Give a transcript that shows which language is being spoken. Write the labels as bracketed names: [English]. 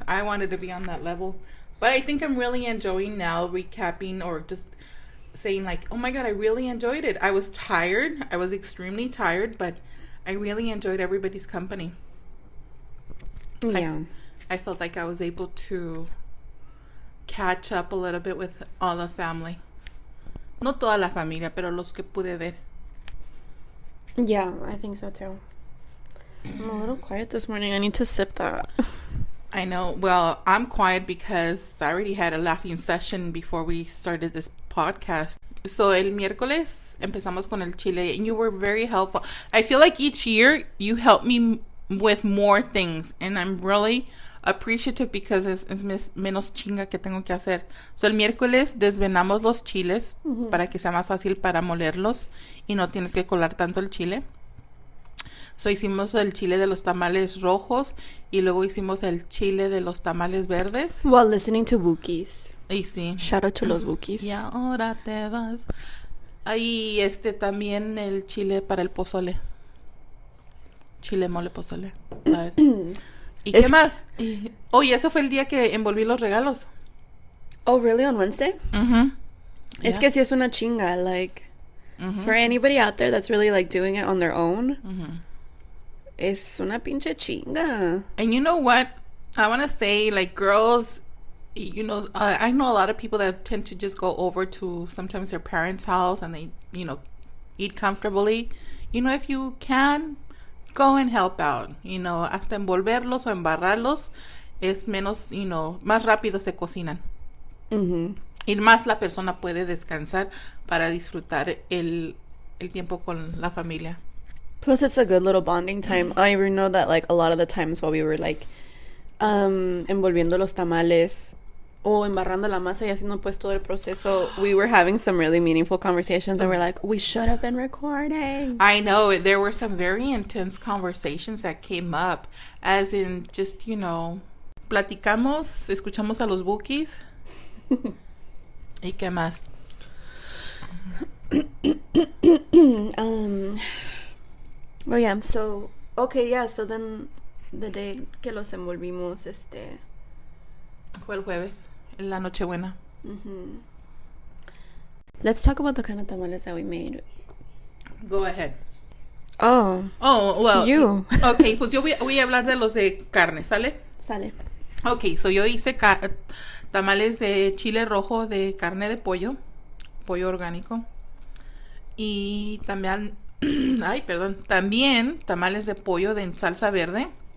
[English] I wanted to be on that level. But I think I'm really enjoying now recapping or just saying like, oh my God, I really enjoyed it. I was tired. I was extremely tired, but I really enjoyed everybody's company. Yeah. I felt like I was able to catch up a little bit with all the family. [Spanish] No toda la familia, pero los que pude ver. [English] Yeah, I think so too. I'm a little quiet this morning. I need to sip that. I know. Well, I'm quiet because I already had a laughing session before we started this podcast. [Spanish] So el miércoles empezamos con el chile [English] and you were very helpful. I feel like each year you help me with more things and I'm really appreciative because [Spanish] es menos chinga que tengo que hacer. So el miércoles desvenamos los chiles para que sea más fácil para molerlos y no tienes que colar tanto el chile. So hicimos el chile de los tamales rojos y luego hicimos el chile de los tamales verdes. [English] While listening to Bookies. [Spanish] Y sí. [English] Shout out to los Bookies. [Spanish] Y ahora te vas. Ahí también el chile para el pozole. Chile mole pozole. ¿Y qué más? Oye, ese fue el día que envolví los regalos. [English] Oh, really? On Wednesday? Es Yeah. [Spanish] que sí es una chinga, [English] like, for anybody out there that's really, like, doing it on their own, [Spanish] es una pinche chinga. [English] And you know what? I want to say, like, girls, you know, I know a lot of people that tend to just go over to sometimes their parents' house and they, you know, eat comfortably. You know, if you can, go and help out. [Spanish] You know, hasta envolverlos o embarrarlos es menos, you know, más rápido se cocinan. Y más la persona puede descansar para disfrutar el tiempo con la familia. [English] Plus, it's a good little bonding time. I even know that, like, a lot of the times while we were, like, [Spanish] envolviendo los tamales o embarrando la masa y haciendo pues todo el proceso, [English] we were having some really meaningful conversations and we're like, we should have been recording. I know, there were some very intense conversations that came up, as in just, you know, [Spanish] platicamos, escuchamos a los bookies. ¿Y qué más? [English] Oh yeah, so okay, yeah, so then the day [Spanish] que los envolvimos, Fue el jueves, en la Noche Buena. [English] Let's talk about the kind of tamales that we made. Go ahead. Oh, Well. you. [Spanish] Okay, pues yo voy a hablar de los de carne, ¿sale? Sale. [English] Okay, so [Spanish] yo hice tamales de chile rojo de carne de pollo orgánico. Y también, también tamales de pollo de salsa verde.